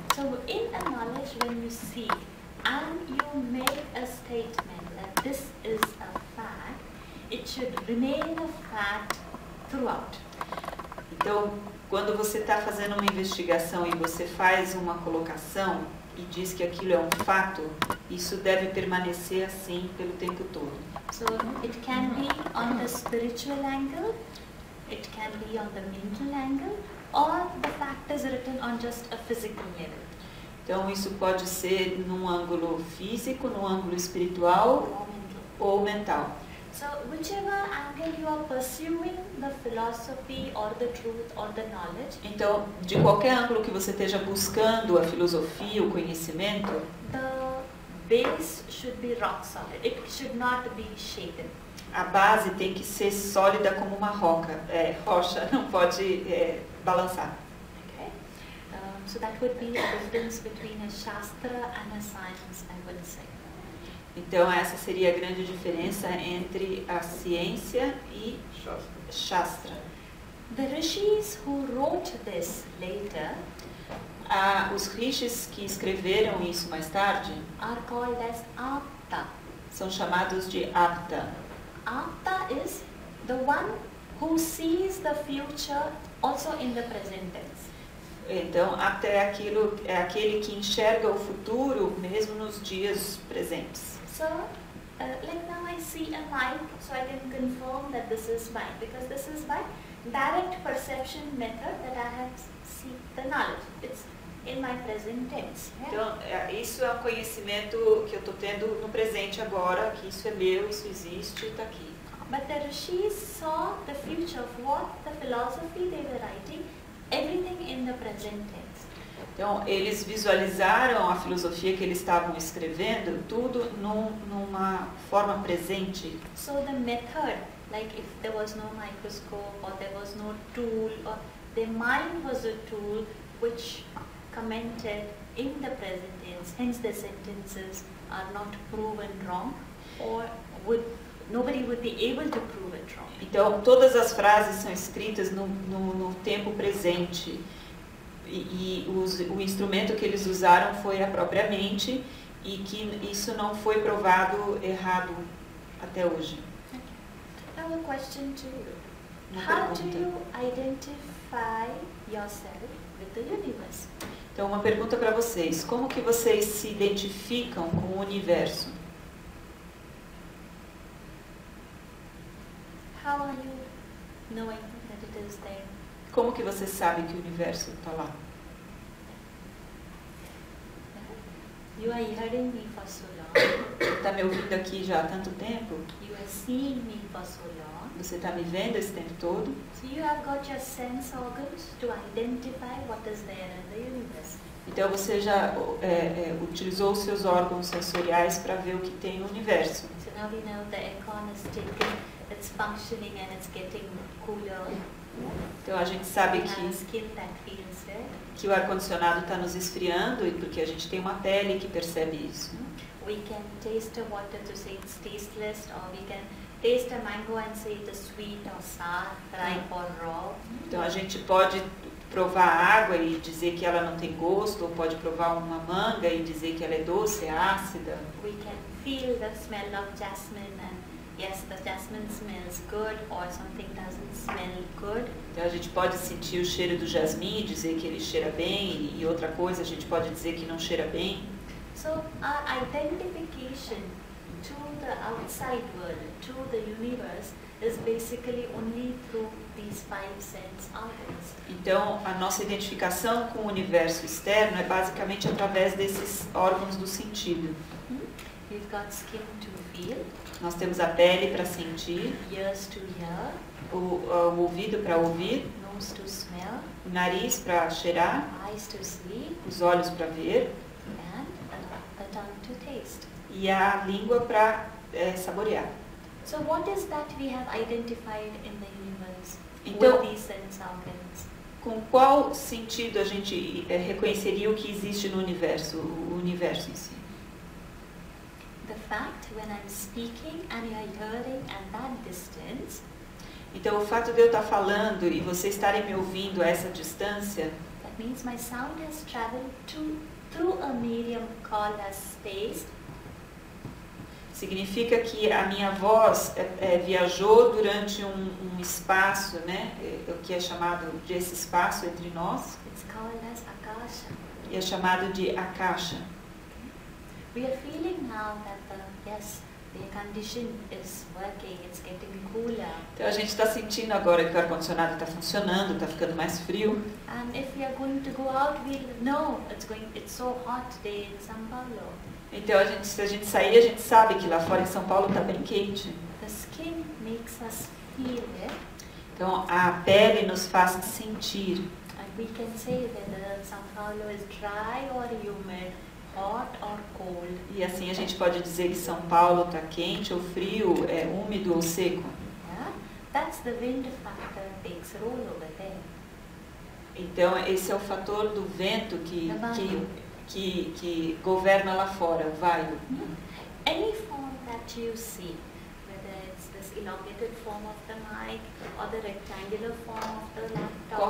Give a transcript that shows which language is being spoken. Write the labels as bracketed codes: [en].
[en] So in a knowledge, when you seek and you make a statement that this is a fact, it should remain a fact throughout. [pt] Então, quando você está fazendo uma investigação e você faz uma colocação e diz que aquilo é um fato, isso deve permanecer assim pelo tempo todo. [en] So it can be on the spiritual angle, it can be on the mental angle, or the fact is written on just a physical level. [pt] Então, isso pode ser num ângulo físico, num ângulo espiritual [en] Or mental. [pt] ou mental. [en] So whichever angle you are pursuing the philosophy or the truth or the knowledge, [pt] Então, de qualquer ângulo que você esteja buscando a filosofia, o conhecimento, [en] the base should be rock solid. It should not be shaken. [pt] a base tem que ser sólida como uma rocha, não pode balançar. [en] Okay? So that would be the difference between a Shastra and a science, I would say. [pt] Então, essa seria a grande diferença entre a ciência e Shastra. [en] The rishis who wrote this later [pt] Os rishis que escreveram isso mais tarde [en] are called as Apta. [pt] são chamados de Apta. [en] Apta is the one who sees the future also in the present tense. [pt] Então, Apta é aquele que enxerga o futuro mesmo nos dias presentes. [en] So, like now I see a mic, so I can confirm that this is mine, because this is my direct perception method that I have seen the knowledge. It's in my present tense. Yeah? [pt] Então, isso é um conhecimento que eu estou tendo no presente agora, que isso é meu, isso existe, está aqui. [en] But the rishis saw the future of what the philosophy they were writing, everything in the present tense. [pt] Então, eles visualizaram a filosofia que eles estavam escrevendo, tudo numa forma presente. [en] So the method, like if there was no microscope or there was no tool, or their mind was a tool which commented in the present tense, hence the sentences are not proven wrong, or nobody would be able to prove it wrong. [pt] Então, todas as frases são escritas no tempo presente. O instrumento que eles usaram foi a própria mente e que isso não foi provado errado até hoje. [en] Now a question to you. [pt] Uma [en] How do [pt] pergunta. [en] you identify yourself with the universe? [pt] Então, uma pergunta para vocês. Como que vocês se identificam com o universo? [en] How are you knowing that it is there? [pt] Como que você sabe que o universo está lá? [en] You are hearing me for so long. [pt] Está me ouvindo aqui já há tanto tempo? [en] You are seeing me for so long. [pt] Você está me vendo esse tempo todo? [en] So you have got your sense organs to identify what is there in the universe. [pt] Então você já utilizou os seus órgãos sensoriais para ver o que tem no universo. [en] So now we know the aircon is taking, it's functioning and it's getting cooler. [pt] Então a gente sabe [en] We have a skin that feels it. [pt] que o ar-condicionado está nos esfriando e porque a gente tem uma pele que percebe isso. [en] we can taste a water to say it's tasteless, or we can taste a mango and say it is sweet or sour, ripe or raw. [pt] Então a gente pode provar a água e dizer que ela não tem gosto, ou pode provar uma manga e dizer que ela é doce, é ácida. [en] We can feel the smell of jasmine and yes, the jasmine smells good, or something doesn't smell good. [pt] Então a gente pode sentir o cheiro do jasmim e dizer que ele cheira bem, e outra coisa a gente pode dizer que não cheira bem. [en] So our identification to the outside world, to the universe, is basically only through these 5 sense organs. [pt] Então a nossa identificação com o universo externo é basicamente através desses órgãos do sentido. [en] We've got skin to feel, [pt] Nós temos a pele para sentir, [en] ears to hear, [pt] o ouvido para ouvir, [en] nose to smell, [pt] o nariz para cheirar, [en] eyes to see, [pt] os olhos para ver [en] and the tongue to taste. [pt] e a língua para saborear. [en] So what is that we have identified in the universe [pt] Então- [en] with these sense organs? [pt] Com qual sentido a gente reconheceria o que existe no universo, o universo em si? [en] The fact when I'm speaking and you're hearing at that distance, [pt] Então o fato de eu estar falando e vocês estarem me ouvindo a essa distância, [en] that means my sound has traveled through a medium called as space, [pt] significa que a minha voz viajou durante um espaço, né, o que é chamado de esse espaço entre nós, [en] it's called as akasha. [pt] e é chamado de akasha. [en] We are feeling now that the air condition is working, it's getting cooler. [pt] Então a gente está sentindo agora que o ar-condicionado está funcionando, está ficando mais frio. [en] And if we are going to go out, we'll know it's so hot day in São Paulo. [pt] Então se a gente sair, a gente sabe que lá fora em São Paulo está bem quente. [en] The skin makes us feel it, [pt] Então a pele nos faz sentir. [en] and we can say whether São Paulo is dry or humid, hot or cold. [pt] E assim a gente pode dizer que São Paulo está quente ou frio, úmido ou seco. [en] Yeah? That's the wind factor takes role over there. [pt] Então esse é o fator do vento que governa lá fora, o vaio. [en] Any form that you see, whether it's this elongated form of the mic or the rectangular form of the laptop,